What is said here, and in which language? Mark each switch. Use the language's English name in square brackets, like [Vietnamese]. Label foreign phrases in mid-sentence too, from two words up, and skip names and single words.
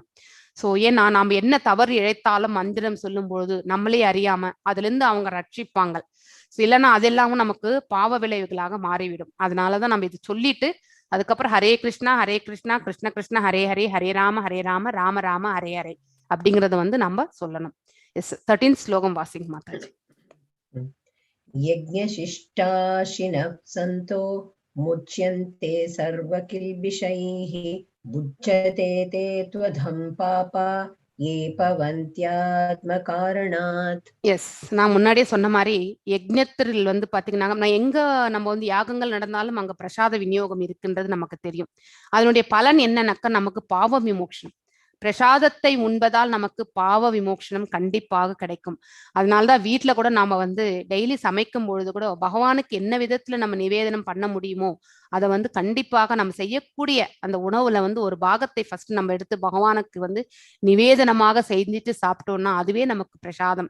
[Tamil] ஸோ ஏன்னா நாம என்ன தவறு இழைத்தாலும் மந்திரம் சொல்லும் பொழுது நம்மளே அறியாம அதுல இருந்து அவங்க ரட்சிப்பாங்க. ஸோ இல்லைன்னா அதெல்லாம் நமக்கு பாவ விளைவுகளாக மாறிவிடும். அதனாலதான் நம்ம இது சொல்லிட்டு அதுக்கப்புறம் [Sanskrit] हरे कृष्णा कृष्ण कृष्ण हरे हरे हरे राम राम राम हरे हरे [Tamil] அப்படிங்கறத வந்து நம்ம சொல்லணும். எஸ் 13th ஸ்லோகம் வாசிங்க மாதாஜி. [Sanskrit] यज्ञशिष्टाशिनः सन्तो मुच्यन्ते सर्वकिल्बिषैः बुध्यते ते त्वधं पापा ये पवन्त्यात्मकारणात्. [Tamil] எஸ், நான் முன்னாடியே சொன்ன மாதிரி யஜ்ஞத்தில் வந்து பாத்தீங்கன்னா நம்ம வந்து யாகங்கள் நடந்தாலும் அங்க பிரசாத விநியோகம் இருக்குன்றது நமக்கு தெரியும். அதனுடைய பலன் என்னன்னாக்கா நமக்கு பாவ விமோக்ஷனம். பிரசாதத்தை உண்பதால் நமக்கு பாவ விமோக்ஷனம் கண்டிப்பாக கிடைக்கும். அதனாலதான் வீட்டுல கூட நாம வந்து டெய்லி சமைக்கும் பொழுது கூட பகவானுக்கு என்ன விதத்துல நம்ம நிவேதனம் பண்ண முடியுமோ அதை வந்து கண்டிப்பாக நம்ம செய்யக்கூடிய அந்த உணவுல வந்து ஒரு பாகத்தை ஃபர்ஸ்ட் நம்ம எடுத்து பகவானுக்கு வந்து நிவேதனமாக செஞ்சுட்டு சாப்பிட்டோம்னா அதுவே நமக்கு பிரசாதம்.